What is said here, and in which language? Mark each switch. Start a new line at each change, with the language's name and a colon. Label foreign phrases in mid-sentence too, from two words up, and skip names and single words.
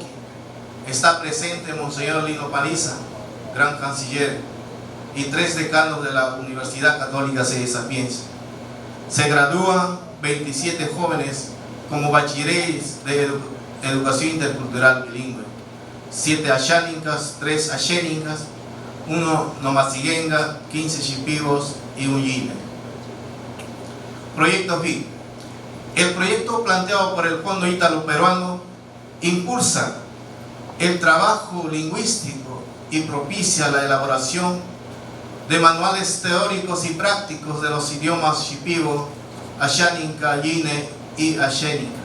Spanish: Está presente Monseñor Lino Paniza, gran canciller, y 3 decanos de la Universidad Católica Sede Sapienza. Se gradúan 27 jóvenes como bachilleres de educación intercultural bilingüe, 7 ashánicas, 3 ashénicas, 1 nomasiguenga, 15 shipibos y un yine. Proyecto FIT. El proyecto planteado por el Fondo Ítalo-Peruano impulsa el trabajo lingüístico y propicia la elaboración de manuales teóricos y prácticos de los idiomas shipibo, ashánica, yine y ashénica.